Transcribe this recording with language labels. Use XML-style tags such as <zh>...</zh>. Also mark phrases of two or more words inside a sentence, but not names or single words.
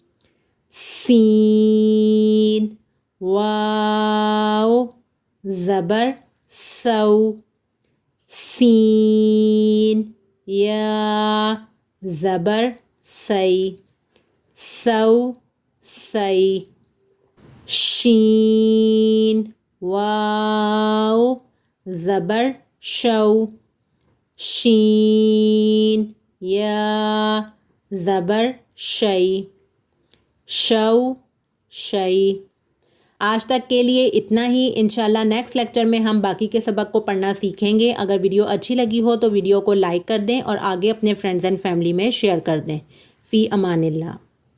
<ur>سین واو زبر سو سین یا زبر سی سو سی شین واو زبر شو شین یا زبر شی شو شی آج تک کے لیے اتنا ہی. انشاءاللہ</ur> <en>next lecture</en> <ur>میں ہم باقی کے سبق کو پڑھنا سیکھیں گے. اگر ویڈیو اچھی لگی ہو تو ویڈیو کو لائک کر دیں اور آگے اپنے</ur> <en>friends and family</en> <ur>میں شیئر کر دیں.</ur> <ar>فی امان اللہ.</ar>